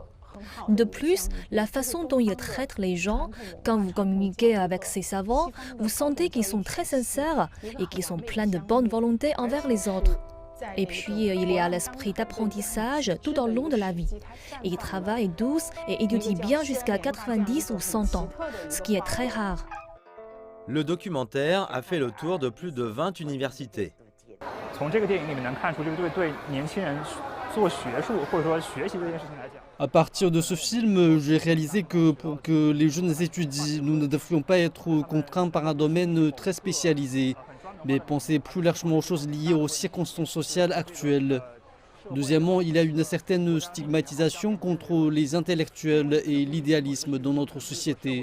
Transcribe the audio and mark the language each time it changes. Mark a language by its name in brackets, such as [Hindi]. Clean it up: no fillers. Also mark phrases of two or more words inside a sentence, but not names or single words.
[French] De plus, la façon dont ils traitent les gens, quand vous communiquez avec ces savants, vous sentez qu'ils sont très sincères et qu'ils sont pleins de bonne volonté envers les autres. Et puis, il y a l'esprit d'apprentissage tout au long de la vie. Ils travaillent douce et étudient bien jusqu'à 90 ou 100 ans, ce qui est très rare. Le documentaire a fait le tour de plus de 20 universités. [Chinese] 从这个电影里面能看出，这个对年轻人做学术或者说学习这件事情来讲。 [French] À partir de ce film, j'ai réalisé que pour que les jeunes étudient, nous ne devrions pas être contraints par un domaine très spécialisé, mais penser plus largement aux choses liées aux circonstances sociales actuelles. Deuxièmement, il y a une certaine stigmatisation contre les intellectuels et l'idéalisme dans notre société.